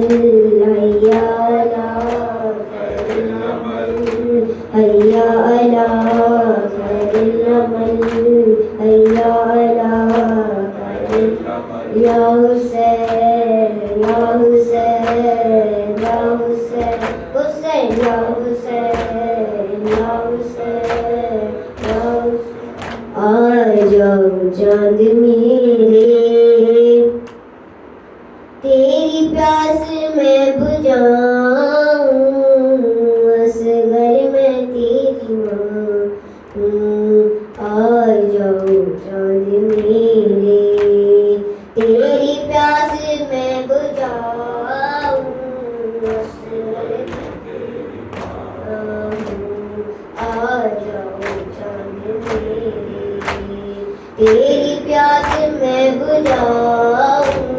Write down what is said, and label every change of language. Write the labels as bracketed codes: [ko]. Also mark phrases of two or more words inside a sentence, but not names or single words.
[ar] حیا علی خیر العمل، حیا علی خیر العمل، حیا علی خیر العمل، یا حسین یا حسین یا حسین، حسین یا حسین یا حسین یا حسین، [ur] آ جاؤ چاند میرے تیری پیاس میں بجھاؤں، اصغر میں تیری ماں ہوں، آ جاؤ چاند میرے تیری پیاس میں بجھاؤں، اصغر میں تیری ماں ہوں، آ جاؤ چاند میرے تیری پیاس میں بجھاؤں،